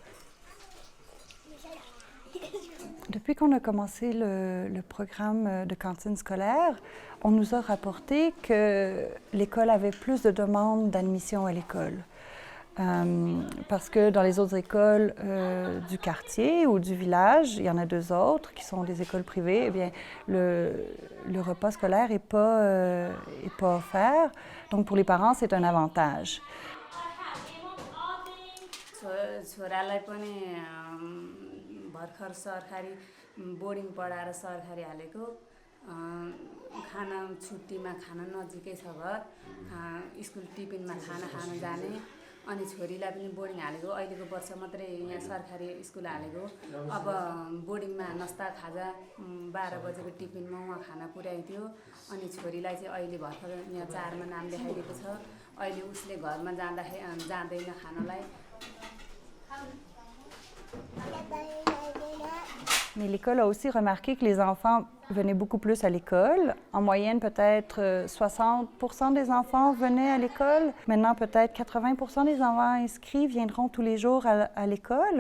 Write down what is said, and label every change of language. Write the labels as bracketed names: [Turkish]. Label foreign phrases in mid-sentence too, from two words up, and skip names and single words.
[French] Depuis qu'on a commencé le programme de cantine scolaire, on nous a rapporté que l'école avait plus de demandes d'admission à l'école. Parce que dans les autres écoles du quartier ou du village, il y en a 2 autres qui sont des écoles privées, eh bien, le repas scolaire n'est pas offert. Donc, pour les parents, c'est un avantage. [Nepali] भर्खर सरकारी बोर्डिङ पढाएर सरकारी हालेको खाना छुट्टीमा खाना नजिकै छ घर स्कुल टिफिनमा खाना खान जाने अनि छोरीलाई पनि बोर्डिङ हालेको अहिलेको वर्ष मात्रै यहाँ सरकारी स्कुल हालेको अब बोर्डिङमा नास्ता खाजा 12 बजेको टिफिनमा उहाँ खाना पुर्याइदियो अनि छोरीलाई चाहिँ अहिले भर्खर यहाँ 4 मा नाम लेखाइदिएको छ अहिले उसले घरमा जाँदैन खानालाई. [French] Mais l'école a aussi remarqué que les enfants venaient beaucoup plus à l'école. En moyenne, peut-être 60% des enfants venaient à l'école. Maintenant, peut-être 80% des enfants inscrits viendront tous les jours à l'école.